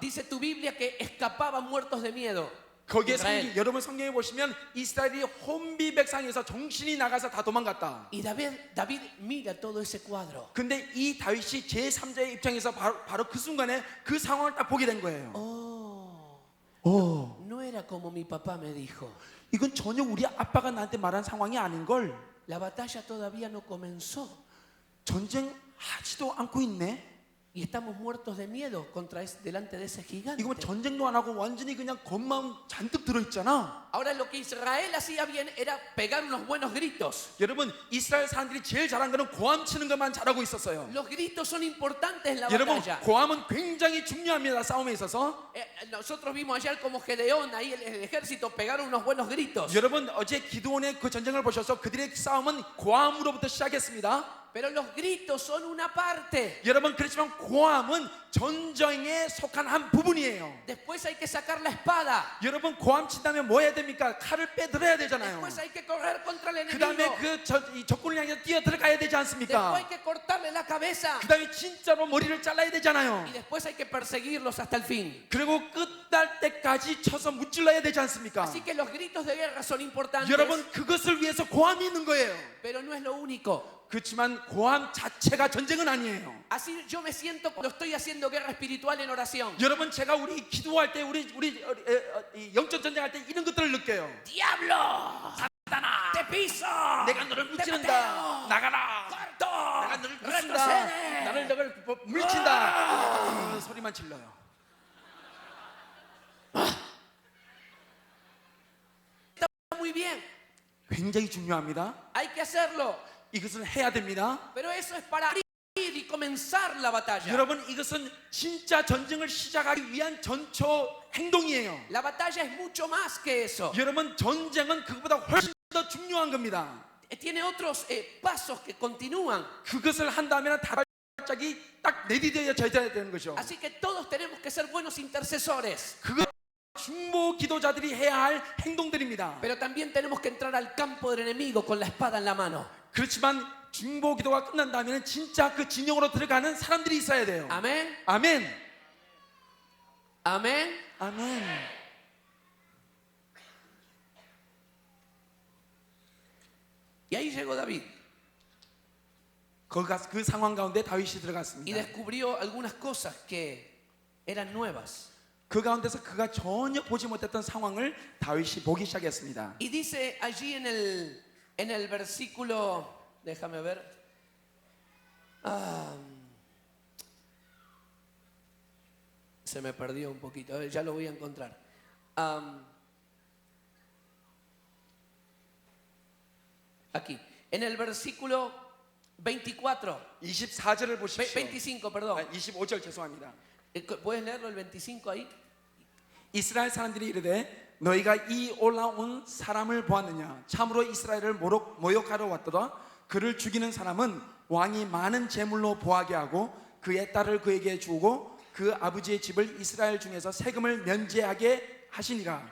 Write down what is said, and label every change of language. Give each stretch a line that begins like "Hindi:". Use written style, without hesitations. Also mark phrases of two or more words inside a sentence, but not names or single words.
Spanish: dice tu Biblia que escapaban muertos de miedo.
Korean: 거기에 Israel. 여러분 성경에 보시면 이스라엘이 혼비백산에서 정신이 나가서 다 도망갔다.
Spanish: Y David mira todo ese cuadro.
Korean: 근데 이 다윗이 제3자의 입장에서 바로 그 순간에 그 상황을 딱 보게 된 거예요.
Spanish: No era como mi papá me dijo.
Korean: 이건 전혀 우리 아빠가 나한테 말한 상황이 아닌 걸.
Spanish: La batalla todavía no comenzó.
Korean: 전쟁하지도 않고 있네.
Spanish: Y estamos muertos de miedo delante de ese gigante.
Korean: 이거 전쟁도 안 하고 완전히 그냥 겁만 잔뜩 들어있잖아.
Spanish: Ahora lo que Israel hacía bien era pegar unos buenos gritos.
Korean: 여러분 이스라엘 사람들이 제일 잘한 거는 고함 치는 것만 잘하고 있었어요.
Spanish: Los gritos son importantes en la
Korean: 여러분
Spanish: batalla.
Korean: 고함은 굉장히 중요합니다. 싸움에 있어서.
Spanish: Nosotros vimos ayer como Gedeón, ahí el ejército pegaron unos buenos gritos.
Korean: 여러분 어제 기드온의 그 전쟁을 보셔서 그들의 싸움은 고함으로부터 시작했습니다.
Spanish: Pero los gritos son una parte.
Korean: 여러분 그렇지만 고함은 전쟁에 속한 한 부분이에요.
Spanish: Después hay que sacar la espada.
Korean: 여러분 고함 친다면 뭐 해야 됩니까? 칼을 빼들어야 되잖아요.
Spanish: Después hay que correr contra el
Korean: 그
Spanish: enemigo.
Korean: 다음에 이 적군을 향해서 뛰어 들어가야 되지
Spanish: Después
Korean: 않습니까?
Spanish: hay que cortarle la cabeza.
Korean: 그 다음에 진짜로 머리를 잘라야 되잖아요.
Spanish: Y después hay que perseguirlos hasta el fin.
Korean: 그리고 끝날 때까지 쳐서 무찔러야 되지 않습니까?
Spanish: Así que los gritos de guerra son importantes.
Korean: 여러분 그것을 위해서 고함이 있는 거예요.
Spanish: Pero no es lo único.
Korean: 그렇지만 고함 자체가 전쟁은 아니에요.
Spanish: Así yo me siento cuando estoy haciendo guerra espiritual en oración.
Korean: 여러분 제가 우리 기도할 때 우리 영적 전쟁할 때 이런 것들을 느껴요.
Spanish: Diablo, Satanás, te piso.
Korean: 내가 너를
Spanish: te
Korean: 무찌른다.
Spanish: pateo,
Korean: 나가라.
Spanish: corto,
Korean: 내가 너를 부순다.
Spanish: retrocede.
Korean: 너를 물친다. 소리만 질러요.
Spanish: Está muy bien,
Korean: 굉장히 중요합니다.
Spanish: hay que hacerlo.
Korean: 이것은 해야 됩니다.
Spanish: Pero eso es para abrir y comenzar la batalla.
Korean: 여러분 이것은 진짜 전쟁을 시작하기 위한 전초 행동이에요.
Spanish: La batalla es mucho más que eso.
Korean: 여러분 전쟁은 그것보다 훨씬 더 중요한 겁니다.
Spanish: Tiene otros pasos que continúan.
Korean: 그것을 한다면 발짝이 딱 내디뎌져야 되는 거죠.
Spanish: Así que todos tenemos que ser buenos intercesores.
Korean: 그거 중보 기도자들이 해야 할 행동들입니다.
Spanish: Pero también tenemos que entrar al campo del enemigo con la espada en la mano.
Korean: 그렇지만 중보 기도가 끝난다면 진짜 그 진영으로 들어가는 사람들이 있어야 돼요.
Spanish: Amén.
Korean: 아멘.
Spanish: Amén.
Korean: 아멘.
Spanish: Y ahí llegó David
Korean: 그 상황 가운데 다윗이
Spanish: y
Korean: 들어갔습니다.
Spanish: descubrió algunas cosas que eran nuevas.
Korean: 그 가운데서 그가 전혀 보지 못했던 상황을 다윗이 보기 시작했습니다.
Spanish: Y dice allí en el versículo, déjame ver, se me perdió un poquito, a ver, ya lo voy a encontrar. Aquí, en el versículo 24,
Korean: 24절을 보십시오.
Spanish: 25, perdón.
Korean: 25절 죄송합니다.
Spanish: ¿Puedes leerlo el 25 ahí?
Korean: 이스라엘 사람들이 이르되 너희가 이 올라온 사람을 보았느냐 참으로 이스라엘을 모욕하러 왔더라. 그를 죽이는 사람은 왕이 많은 재물로 보하게 하고 그의 딸을 그에게 주고 그 아버지의 집을 이스라엘 중에서 세금을 면제하게 하시니라.